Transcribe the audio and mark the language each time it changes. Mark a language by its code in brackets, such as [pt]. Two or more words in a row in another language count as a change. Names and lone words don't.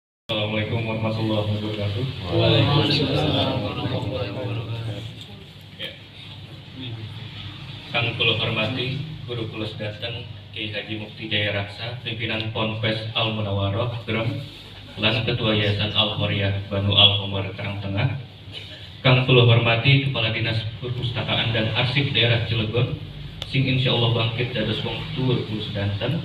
[ar] السلام عليكم ورحمة الله وبركاته. وعليكم السلام ورحمة الله وبركاته. [jv] Ya. Kang kula hormati Guru kula sedanten Kiai Haji Mufti Jaya Raksa, pimpinan Ponpes Al Munawaroh Grem, lan Ketua Yayasan Al Horiah Banu Al Homar Karangtengah. Kang kula hormati Kepala Dinas Perpustakaan dan Arsip Daerah Cilegon, sing insyaallah bangkit dados wong tuur kula sedanten.